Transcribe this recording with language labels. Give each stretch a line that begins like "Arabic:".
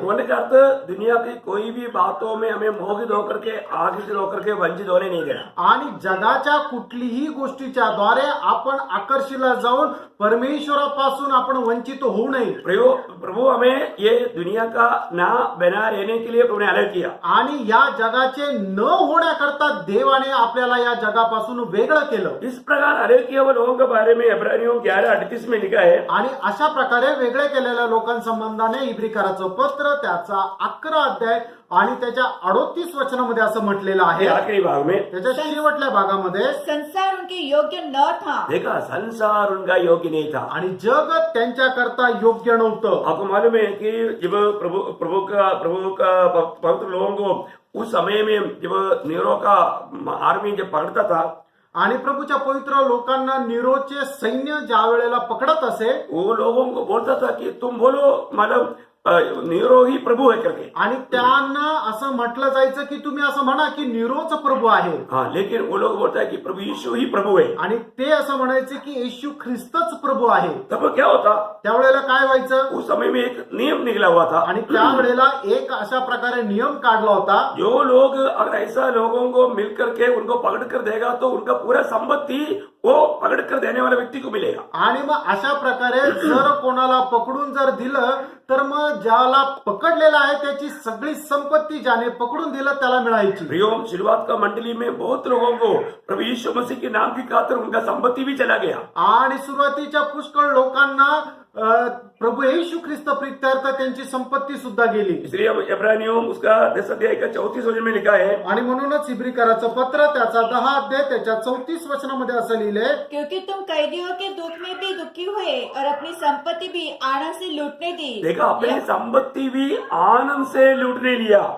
Hindi: बोलने का अर्थ दुनिया की कोई भी बातों में हमें मोहित होकर के आकर्षित होकर के वंचित होने नहीं देना।
Marathi: आणि जगाच्या कुठलीही गोष्टीच्या द्वारे आपण आकर्षिला जाऊन परमेश्वरापासून आपण वंचित होऊ नये.
Hindi: प्रभु हमें ये दुनिया का ना बना रहने के लिए प्रभु ने अलग किया,
Marathi: आणि या जगाचे न होण्याकरता देवाने आपल्याला या जगापासून वेगळं केलं.
Hindi: इस प्रकार अलग किए हुए लोगों के बारे में इब्रानियों 11:38 में लिखा है,
Marathi: आणि अशा प्रकारे वेगळे केलेल्या लोकांसंबंधाने इब्रिकराचं पत्र त्याचा 11 अध्याय आणि त्याच्या 38 वचनामध्ये असं म्हटलेलं आहे.
Hindi: आखिरी भाग में
Marathi: त्याच्या शेवटल्या भागामध्ये,
Hindi: संसार उनके योग्य न था। देखा, संसार उनका योग्य नहीं था,
Marathi: आणि जग त्यांच्याकरता योग्य नव्हतं.
Hindi: आपको मालूम है कि जब प्रभु का पवित्र लोगों को उस समय में जब नीरो का आर्मी जब पकड़ता था,
Marathi: आणि प्रभूच्या पवित्र लोकांना नीरोचे सैन्य ज्या वेळेला पकडत असे,
Hindi: वो लोगों को बोलता था कि तुम बोलो मतलब नीरो ही प्रभु है करके।
Marathi: आणि त्यांना असं म्हटलं जायचं की तुम्ही असं म्हणा की निरोच प्रभू आहे,
Hindi: हाँ, लेकिन वो लोग बोलता है कि प्रभु यीशु ही प्रभु है।
Marathi: आणि ते असं म्हणायचे की येशू ख्रिस्तच प्रभू आहे.
Hindi: तब क्या होता,
Marathi: त्यावेळेला काय व्हायचं,
Hindi: उस समय में एक नियम निकला हुआ था,
Marathi: आणि त्यावेळेला एक अशा प्रकारे नियम काढला होता,
Hindi: जो लोग अगर ऐसा लोगों को मिल करके उनको पकड़ कर देगा तो उनका पूरा संपत्ति वो पकड़ कर देने वाले व्यक्ति को मिलेगा।
Marathi: आणि मग अशा प्रकारे जर कोणाला पकडून जर दिलं तर मग ज्याला पकडलेला आहे त्याची सगळी संपत्ती ज्याने पकडून दिलं त्याला मिळायची.
Hindi: प्रियोम, शुरुआत का मंडली में बहुत लोगों को प्रभु यीशु मसीह के नाम की खातिर उनका संपत्ति भी चला गया।
Marathi: आणि सुरुवातीच्या पुष्कळ लोकांना प्रभु येशू ख्रिस्त प्रीत्यर्थ त्यांची संपत्ती सुद्धा गेली.
Hindi: इसलिए हम इब्रानियों उसका 10 अध्याय का 34 वचन में लिखा है,
Marathi: आणि म्हणूनच इब्रिकराचं पत्र त्याचा 10 अध्याय त्याच्या 34 वचनामध्ये असं लिहिले,
Hindi: क्योंकि तुम कैदियों के दुख में भी दुखी हुए और अपनी संपत्ति भी आनंद से लूटने दी। देखा, अपनी संपत्ति भी आनंद से लूटने लिया।